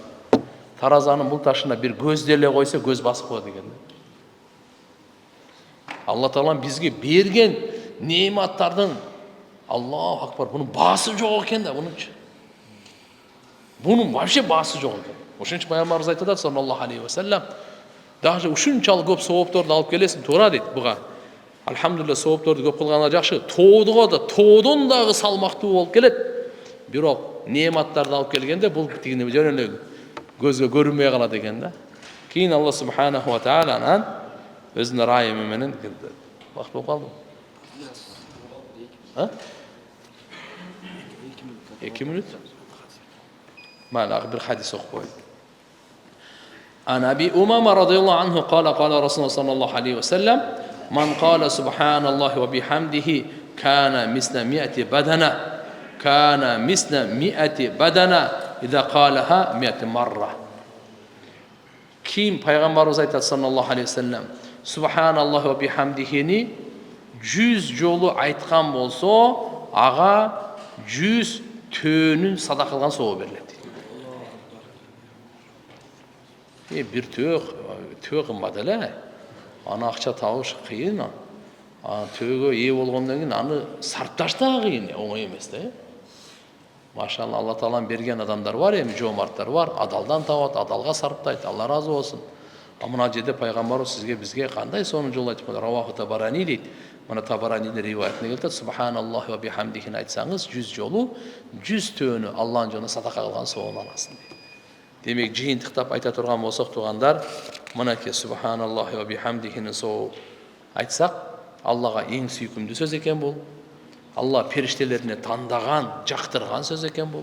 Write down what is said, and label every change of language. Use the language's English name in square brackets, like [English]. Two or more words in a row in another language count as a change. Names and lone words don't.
[Kyrgyz] Таразанын бул ташына бир көздү эле койсо, көз басып коет экен. Алла Таалам бизге берген неиматтардын, [Arabic] الله أكبر, [Kyrgyz] бунун баасы жок экен да, бунунчу. Бунун вообще баасы жок экен. Ошон үчүн Пайгамбарыбыз айтады, [Arabic] صلى الله عليه وسلم, [Kyrgyz] даже ушунчалык көп соопторду алып келесиң, туура дейт буга. Алхамдулилlah, соопторду көп кылганда жакшы, тоодуга да, тоодон дагы салмактуу болуп келет. Бирок неиматтарды алып келгенде бул тигине жөн эле көзгө көрүнбөй калат экен да. Кийин [Arabic] الله سبحانه و [Kyrgyz] тааланын өзүнүн райымы менен кирди. Вакыт болуп калды. Ha? [Uzbek] 2 minut. Mayli, bir hadis o'qib qo'ying. [Arabic] عن أبي أمامة رضي الله عنه قال رسول الله صلى الله عليه وسلم من قال سبحان الله وبحمده كان مثل مائة بدنة إذا قالها 100 مرة. [Uzbek] Kim Payg'ambarimiz aytadi [Arabic] صلى الله عليه وسلم، سبحان الله و [Kyrgyz] bihamdihini 100 жолу айткан болсо, ага 100 төөнүн садака кылган соо берилет. Бир төө кымбат эле. Аны акча табыш кыйын. Төөгө ээ болгондон кийин аны сарпташ да кыйын, оңой эмес да. Машалла, Алла Тааланын берген адамдар бар, эми жомарттар бар, адалдан табат, адалга сарптайт, Алла разы болсун. Мына жерде пайгамбарыбыз сизге бизге кандай сонун жол айтып коду, [Arabic] رواه الطبراني [Kyrgyz] дейт. Мына Табаранинин риwayatine келет, [Arabic] سبحان الله وبحمده [Kyrgyz] айтсаңыз 100 жолу 100 төөнү Алланын жолуна садака кылган соонун аласың дейт. Демек жыйынтыктап айта турган болсок тугандар, мынакей [Arabic] سبحان الله وبحمده [Kyrgyz] соо айтсак, Аллага эң сүйкүмдүү сөз экен бул. Алла периштелерине тандаган, жактырган сөз экен бул.